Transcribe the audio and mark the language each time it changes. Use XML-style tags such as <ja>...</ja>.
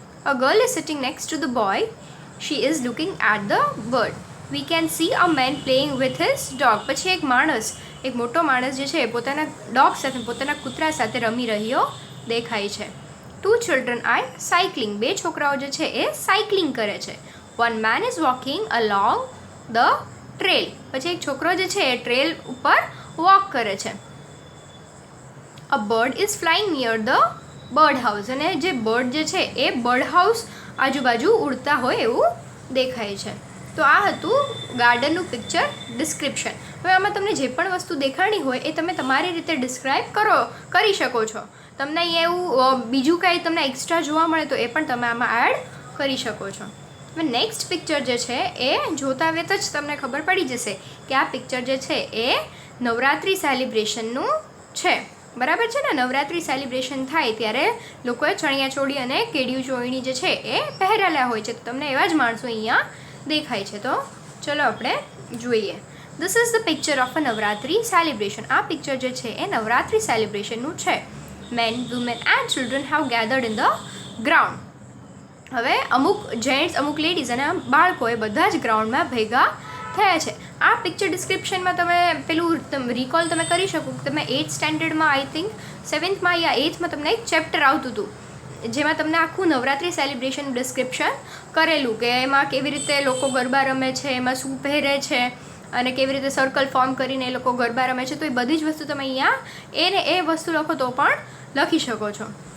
<en>A girl is sitting next to the boy. She is looking at the bird. We can see a man playing with his dog.</en> <gu>પછી એક મોટો માણસ જે છે એ પોતાના dog સાથે પોતાના કૂતરા સાથે રમી રહ્યો દેખાય છે.</gu> <en>2 children are cycling.</en> <gu>2 છોકરાઓ જે છે એ સાયકલિંગ કરે છે.</gu> <en>1 man is walking along the trail.</en> <gu>પછી એક છોકરો જે છે એ ટ્રેલ ઉપર વોક કરે છે.</gu> <en>A bird is flying near the bird house.</en> <gu>અને જે બર્ડ જે છે એ બર્ડ હાઉસ આજુબાજુ ઉડતા હોય એવું દેખાય છે. તો આ હતું ગાર્ડનનું પિક્ચર ડિસ્ક્રિપ્શન. હવે આમાં તમને જે પણ વસ્તુ દેખાણી હોય એ તમે તમારી રીતે ડિસ્ક્રાઇબ કરી શકો છો. તમને અહીંયા એવું બીજું કાંઈ તમને એક્સ્ટ્રા જોવા મળે તો એ પણ તમે આમાં એડ કરી શકો છો. હવે નેક્સ્ટ પિક્ચર જે છે એ જોતા વેત જ તમને ખબર પડી જશે કે આ પિક્ચર જે છે એ નવરાત્રિ સેલિબ્રેશનનું છે. બરાબર છે ને? નવરાત્રિ સેલિબ્રેશન થાય ત્યારે લોકોએ ચણિયાચોળી અને કેડિયું ચોળણી જે છે એ પહેરેલા હોય છે. તો તમને એવા જ માણસો અહીંયા દેખાય છે. તો ચલો આપણે જોઈએ.</gu> <en>This is the picture of a Navratri celebration.</en> <gu>આ પિક્ચર જે છે એ નવરાત્રિ સેલિબ્રેશનનું છે.</gu> <en>Men, women and children have gathered in the ground.</en> <gu>હવે અમુક જેન્ટ્સ, અમુક લેડીઝ અને બાળકો એ બધા જ ગ્રાઉન્ડમાં ભેગા થયા છે. આ પિક્ચર ડિસ્ક્રિપ્શનમાં તમે પેલું રિકોલ તમે કરી શકો કે તમે 8th સ્ટેન્ડર્ડમાં</gu> <en>I think</en> <gu>7thમાં યા 8thમાં તમને એક ચેપ્ટર આવતું હતું જેમાં તમને આખું નવરાત્રિ સેલિબ્રેશન ડિસ્ક્રિપ્શન કરેલું કે એમાં કેવી રીતે લોકો ગરબા રમે છે, એમાં શું પહેરે છે અને કેવી રીતે સર્કલ ફોર્મ કરીને એ લોકો ગરબા રમે છે. તો એ બધી જ વસ્તુ તમે અહીંયા એ વસ્તુ લખો તો પણ લખી શકો છો.</gu>